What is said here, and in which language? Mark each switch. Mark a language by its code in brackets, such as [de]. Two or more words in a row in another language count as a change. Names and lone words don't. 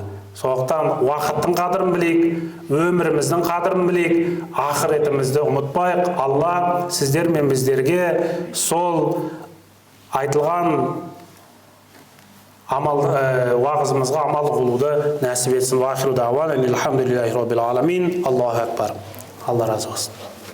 [kk] Сондықтан уақыттың қадірін білейік, өміріміздің қадірін білейік, ақыретімізді ұмытпайық. Алла сіздер мен біздерге сол айтылған уағызымызға амал қылуды нәсіп етсін. [ar] وآخر دعوانا الحمد لله رب العالمين. الله أكبر. [kk] Алла разы болсын.